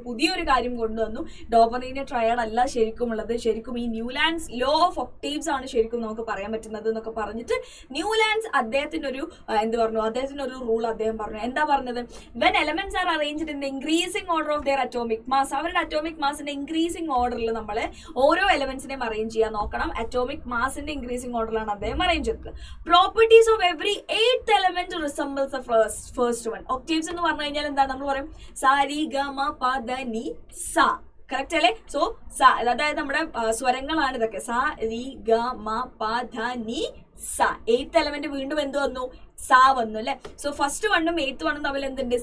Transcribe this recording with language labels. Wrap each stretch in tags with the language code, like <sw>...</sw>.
<ml>പുതിയൊരു കാര്യം കൊണ്ടുവന്നു. ഡോബറീനിയൻ ട്രയാഡ് അല്ല ശരിക്കും ഉള്ളത്, ശരിക്കും ഈ ന്യൂലാൻഡ്സ് ലോ ഓഫ് ഒക്ടേവ്സ് ആണ് ശരിക്കും നമുക്ക് പറയാൻ പറ്റുന്നത് എന്നൊക്കെ പറഞ്ഞിട്ട് ന്യൂലാൻഡ്സ് അദ്ദേഹത്തിനൊരു എന്ത് പറഞ്ഞു? അദ്ദേഹത്തിനൊരു റൂൾ അദ്ദേഹം പറഞ്ഞു. എന്താ പറഞ്ഞത്?</ml> <en>When elements are arranged in the increasing order of their atomic mass.</en> <ml>അവരുടെ അറ്റോമിക് മാസിന്റെ ഇൻക്രീസിംഗ് ഓർഡറിൽ നമ്മൾ ഓരോ എലമെന്റ്സിനെയും അറേഞ്ച് ചെയ്യാൻ നോക്കണം. അറ്റോമിക് മാസിന്റെ ഇൻക്രീസിംഗ് ഓർഡറിലാണ് അദ്ദേഹം അറേഞ്ച് ചെയ്തത്.</ml> <en>Properties of every 8th element resembles the first one.</en> <ml>Octaves എന്ന് പറഞ്ഞു കഴിഞ്ഞാൽ എന്താ? നമ്മൾ പറയും സ രി ഗ മ പ ധ നി സ. കറക്റ്റ് അല്ലേ? സോ അതായത് നമ്മുടെ സ്വരങ്ങളാണ് ഇതൊക്കെ. സ രി ഗ മ പ ധ നി സ. 8th element വീണ്ടും എന്ത് വന്നു? സ വന്നു അല്ലെ? സോ ഫസ്റ്റ് 1ഉം 8th 1ഉം തമ്മിൽ എന്തുണ്ട്?</ml>